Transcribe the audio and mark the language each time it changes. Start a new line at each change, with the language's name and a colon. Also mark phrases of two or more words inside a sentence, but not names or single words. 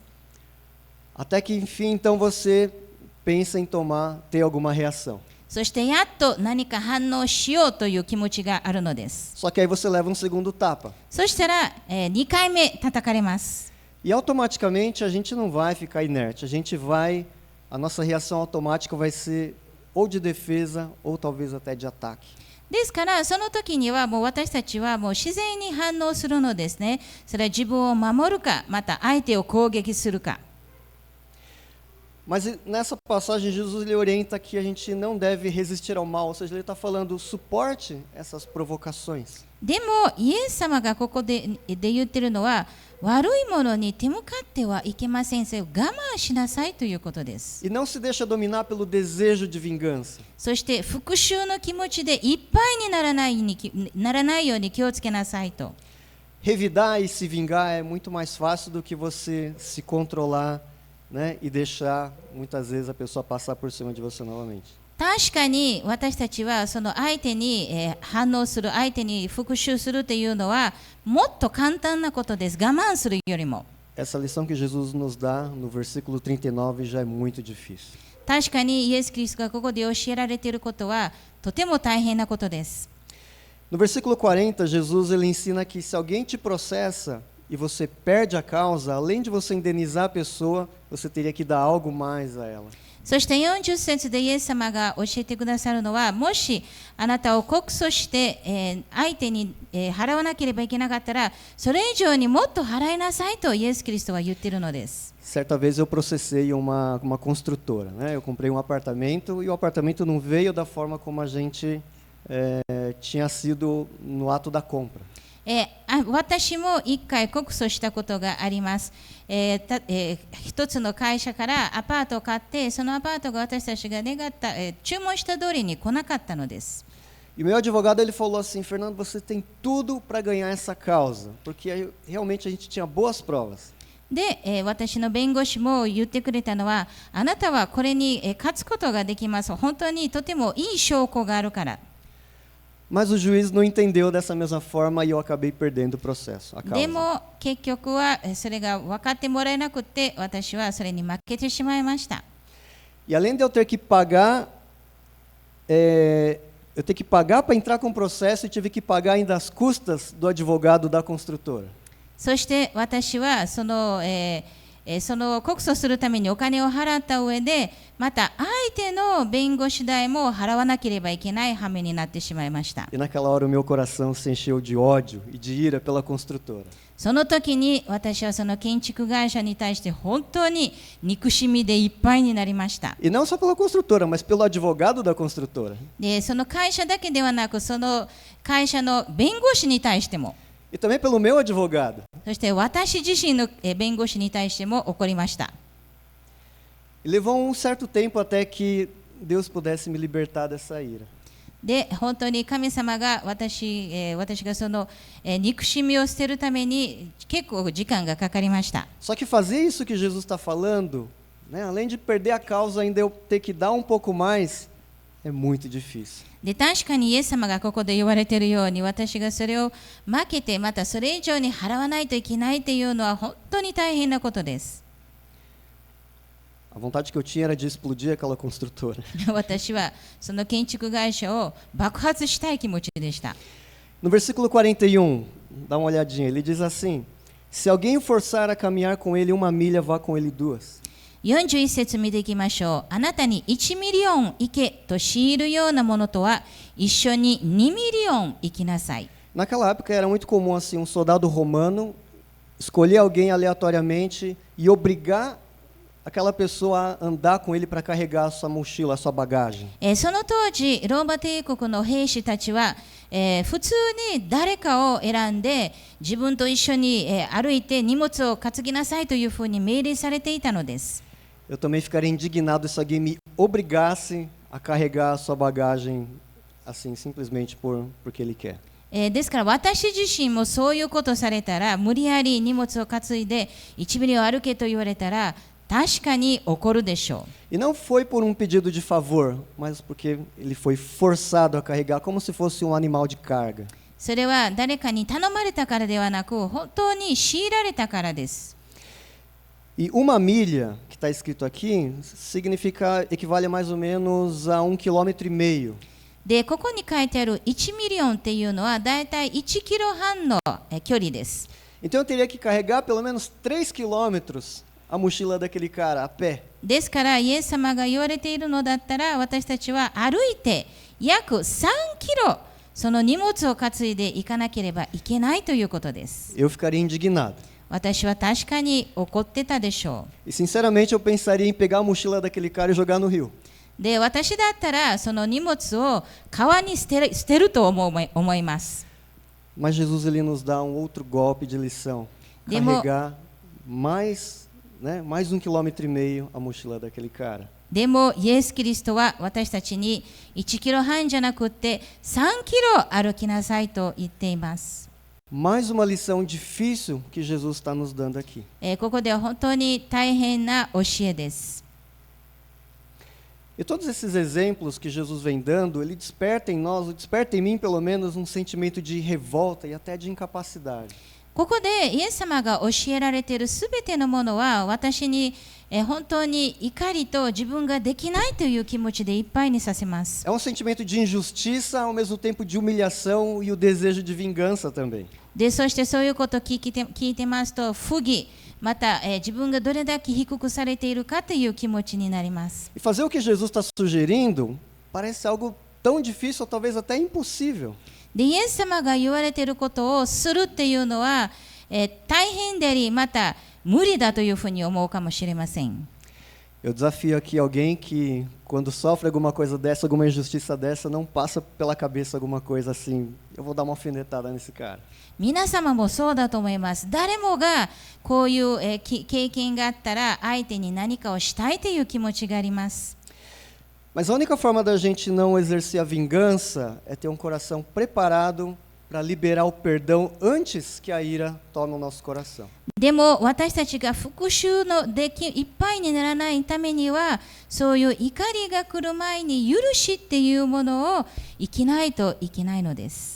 Portuguese: Até que enfim, então você pensa em ter alguma reação.
Japanese: そしてやっと何か反応しようという気持ちがあるのです。
Portuguese: Só que aí você leva um segundo tapa.
Japanese: そしたら、2回目叩かれます。
Portuguese: E automaticamente a gente não vai ficar inerte, a nossa reação automática vai ser ou de defesa ou talvez até de ataque.
Japanese: ですからその時にはもう私たちはもう自然に反応するのですね。それは自分を守るか、また相手を攻撃するか。
Portuguese: Mas nessa passagem Jesus ele orienta que a gente não deve resistir ao mal, ou seja, ele está falando suporte essas provocações.
Japanese: でもイエス様がここで言ってるのは悪いものに手向かってはいけません。それを我慢しなさいということです。
Portuguese: E não se deixa dominar pelo desejo de vingança.
Japanese: そして復讐の気持ちでいっぱいにならないように気をつけなさいと。
Portuguese: Revidar e se vingar é muito mais fácil do que você se controlar, né, e deixar muitas vezes a pessoa passar por cima de você novamente.
Japanese: 確かに私たちはその相手に反応する、相手に復讐するというのはもっと簡単なことです。我慢するよりも。
Portuguese: essa lição que Jesus nos dá no versículo 39 já é muito difícil.
Japanese: 確かにイエス・キリストがここで教えられていることはとても大変なことです。
Portuguese: No versículo 40, Jesus ele ensina que se alguém te processa e você perde a causa, além de você indenizar a pessoa, você teria que dar algo mais a ela.
Japanese: そして40節でイエス様が教えてくださるのは、もしあなたを告訴して、相手に、払わなければいけなかったら、それ以上にもっと払いなさいとイエス・キリストは言っているのです。
Portuguese: Certa vez eu processei uma construtora, né? Eu comprei um apartamento e o apartamento não veio da forma como a gente tinha sido no ato da compra.
Japanese: 私も一回告訴したことがあります。一つの会社からアパートを買って、そのアパートが私たちが願った、注文した通りに来なかったのです。
Portuguese: E meu advogado ele falou assim, Fernando, você tem tudo para ganhar essa causa, porque realmente a gente tinha boas provas.
Japanese: で、私の弁護士も言ってくれたのは、あなたはこれに、勝つことができます。本当にとてもいい証拠があるから。
Portuguese: Mas o juiz não entendeu dessa mesma forma e eu acabei perdendo o processo, a causa.
Japanese: でも結局はそれが分かってもらえなくて、私はそれに負けてしまいました。
Portuguese: E além de eu ter que pagar, eu ter que pagar para entrar com o processo e tive que pagar ainda as custas do advogado da construtora.
Japanese: そして私はその告訴するためにお金を払った上で、また相手の弁護士代も払わなければいけない羽目になってしまいました。
Portuguese: E naquela hora o meu coração se encheu de ódio e de ira pela construtora.
Japanese: その時に私はその建築会社に対して本当に憎しみでいっぱいになりました。
Portuguese: E não só pela construtora, mas pelo advogado da construtora.
Japanese: で、その会社だけではなく、その会社の弁護士に対しても、
Portuguese: E também pelo meu advogado.
Japanese: そして私自身の弁護士に対しても怒りました。
Portuguese: E levou um certo tempo até que Deus pudesse me libertar dessa ira.
Japanese: で、本当に神様が私がその、憎しみを捨てるために結構時間がかかりました。
Portuguese: Só que fazer isso que Jesus está falando, né, além de perder a causa, ainda eu ter que dar um pouco mais, é muito difícil.
Japanese: で、確かにイエス様がここで言われているように、私がそれを負けて、またそれ以上に払わないといけないというのは本当に大変なことです。
Portuguese: A vontade que eu tinha era de explodir aquela construtora.
Japanese: 私はその建築会社を爆発したい気持ちでした。
Portuguese: No versículo 41, dá uma olhadinha, ele diz assim: Se alguém o forçar a caminhar com ele 1 milha, vá com ele 2.
Japanese: 41 節見ていきましょう。あなたに1ミリオン行けと強いるようなものとは一緒に2ミリオン行きなさい。
Portuguese: Naquela época era muito comum assim, um soldado romano escolher alguém aleatoriamente e obrigar aquela pessoa a andar com ele para carregar a sua mochila, a sua bagagem.
Japanese: その当時ローマ帝国の兵士たちは、普通に誰かを選んで自分と一緒に、歩いて荷物を担ぎなさいというふうに命令されていたのです。
Portuguese: Eu também ficaria indignado se alguém me obrigasse a carregar a sua bagagem assim, simplesmente porque ele quer.
Japanese: ですから私自身もそういうことされたら、無理やり荷物を担いで1ミリを歩けと言われたら確かに怒るでしょう。
Portuguese: E não foi por um pedido de favor, mas porque ele foi forçado a carregar como se fosse um animal de carga.
Japanese: それは誰かに頼まれたからではなく、本当に強いられたからです。
Portuguese: E 1 milha, que está escrito aqui, equivale a mais ou menos a 1,5 km.
Japanese: で、ここに書いてある1ミリオンっていうのはだいたい1キロ半の距離です。
Portuguese: Então eu teria que carregar pelo menos 3 quilômetros a mochila daquele cara a pé.
Japanese: ですからイエス様が言われているのだったら、私たちは歩いて約3キロその荷物を担いでいかなければいけないということです。
Portuguese: Eu ficaria indignado.
Japanese: 私は確かに怒ってたでしょう。
Portuguese: E sinceramente eu pensaria em pegar a mochila daquele cara e jogar no rio.
Japanese: で、私だったらその荷物を川に捨てると思います。
Portuguese: Mas Jesus ele nos dá um outro golpe de lição. Carregar mais 1,5 km a mochila daquele cara.
Japanese: でもイエス・キリストは私たちに1キロ半じゃなくって3キロ歩きなさいと言っています。
Portuguese: Mais uma lição difícil que Jesus está nos dando aqui.
Japanese: ここでは本当に大変な教えです。
Portuguese: E todos esses exemplos que Jesus vem dando, ele desperta em nós, desperta em mim pelo menos, um sentimento de revolta e até de incapacidade.
Japanese: ここでイエス様が教えられているすべてのものは私に本当に怒りと自分ができないという気持ちでいっぱいにさせます。
Portuguese: É um sentimento de injustiça, ao mesmo tempo de humilhação e o desejo de vingança também.
Japanese: でそしてそういうことを聞いてますと不義また、自分がどれだけ低くされているかという気持ちになります。
Portuguese: E fazer o que Jesus está sugerindo parece algo tão difícil ou talvez até impossível.
Japanese: でイエス様が言われていることをするっていうのは、大変でありまた無理だというふうに思うかもしれません。
Portuguese: Eu desafio aqui alguém que, quando sofre alguma coisa dessa, alguma injustiça dessa, não passa pela cabeça alguma coisa assim, eu vou dar uma alfinetada nesse cara.
Japanese: 皆様もそうだと思います。誰もがこういう、経験があったら相手に何かをしたいという気持ちがあります。
Portuguese: Mas a única forma da gente não exercer a vingança é ter um coração preparado para liberar o perdão antes que a ira tome o nosso coração.
Japanese: でも私たちが復讐のいっぱいにならないためにはそういう怒りが来る前に許しっていうものを生きないといけないのです。